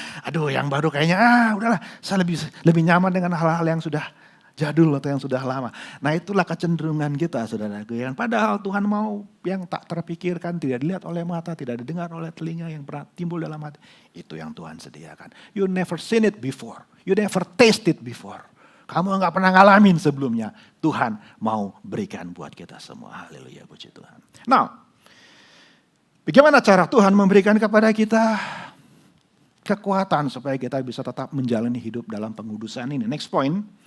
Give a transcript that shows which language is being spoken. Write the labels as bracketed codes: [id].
[id] Aduh, yang baru kayaknya udahlah, saya lebih nyaman dengan hal-hal yang sudah jadul atau yang sudah lama. Nah, itulah kecenderungan kita, saudaraku. Padahal Tuhan mau yang tak terpikirkan, tidak dilihat oleh mata, tidak didengar oleh telinga, yang pernah timbul dalam hati. Itu yang Tuhan sediakan. [en] You never seen it before. You never tasted before. [id] Kamu enggak pernah ngalamin sebelumnya. Tuhan mau berikan buat kita semua. Haleluya, puji Tuhan. Nah, bagaimana cara Tuhan memberikan kepada kita kekuatan supaya kita bisa tetap menjalani hidup dalam pengudusan ini? [en] Next point.